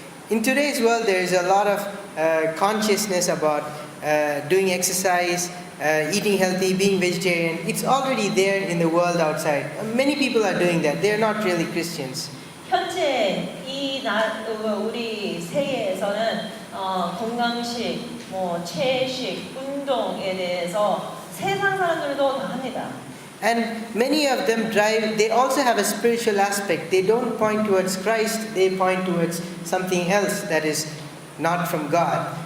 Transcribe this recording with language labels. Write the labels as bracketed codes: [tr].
[en] In today's world, there is a lot of consciousness about doing exercise, eating healthy, being vegetarian. It's already there in the world outside. Many people are doing that. They're not really Christians. [ko] 현재 우리 세계에서는 건강식, 채식, 운동에 대해서 세상 사람들도 다 합니다. [en] And many of them they also have a spiritual aspect. They don't point towards Christ, they point towards something else that is not from God.